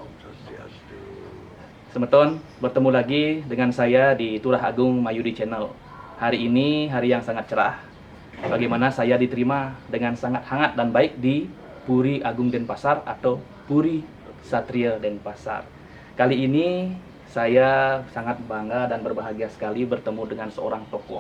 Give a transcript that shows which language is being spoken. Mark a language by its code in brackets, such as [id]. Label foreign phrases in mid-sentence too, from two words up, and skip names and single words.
[id] Semeton, bertemu lagi dengan saya di Turah Agung Mayudi Channel. Hari ini hari yang sangat cerah. Bagaimana saya diterima dengan sangat hangat dan baik di Puri Agung Denpasar atau Puri Satria Denpasar. Kali ini saya sangat bangga dan berbahagia sekali bertemu dengan seorang tokoh.